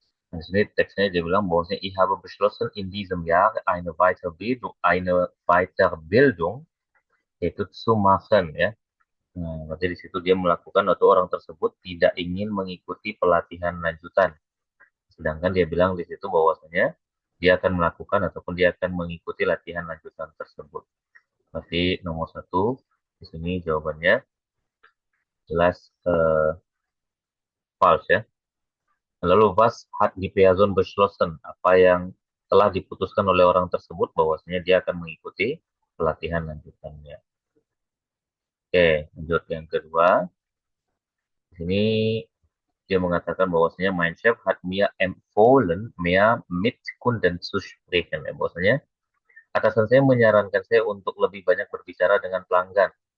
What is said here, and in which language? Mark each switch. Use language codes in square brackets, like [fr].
[id] Nah, di sini teksnya dia bilang bahwasanya [de] ich habe beschlossen in diesem Jahr eine Weiterbildung [id] itu [de] zu machen ya. [id] Nah, berarti di situ dia melakukan atau orang tersebut tidak ingin mengikuti pelatihan lanjutan. Sedangkan dia bilang di situ bahwasanya dia akan melakukan ataupun dia akan mengikuti latihan lanjutan tersebut. Berarti nomor 1 di sini jawabannya jelas false ya. Lalu [de] was hat die Person beschlossen, [id] apa yang telah diputuskan oleh orang tersebut bahwasanya dia akan mengikuti pelatihan lanjutannya. Oke, lanjut yang kedua. Di sini dia mengatakan bahwasanya [de] mein Chef hat mir empfohlen, mehr mit Kunden zu sprechen. [id] Ya, bahwasanya atasan saya menyarankan saya untuk lebih banyak berbicara dengan pelanggan.